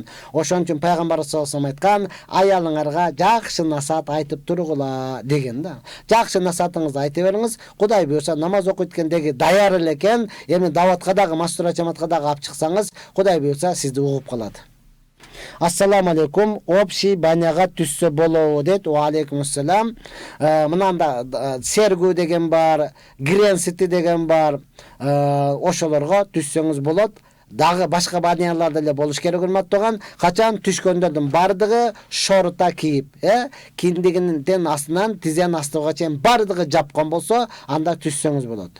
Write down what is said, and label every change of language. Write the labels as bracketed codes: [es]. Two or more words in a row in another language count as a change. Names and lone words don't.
[ky] Ошон үчүн пайгамбар [ar] صلى الله عليه [ky] айткан, аялыңарга жакшы насаат айтып тургула деген да. Жакшы насаатыңызды айта бериңиз. Кудай буйрса намаз окуйт экендеги даяр эле экен, эми даватка дагы, мастура жамаатка дагы алып чыксаңыз, Кудай буйрса сизди угуп калат. [ar] السلام عليكم, [ky] общий баняга түссө болобу дейт. [ar] وعليكم السلام. [ky] Мынанда сергүү деген бар, гренсити деген бар. Ошолорго түссөңүз болот. Дагы башка баняларда эле болуш керек, урматтуу тууган. Качан түшкөндөрдүн бардыгы шорта кийип, киндигинин астынан тизенин астыга чейин бардыгы жапкан болсо, анда түшсөңүз болот.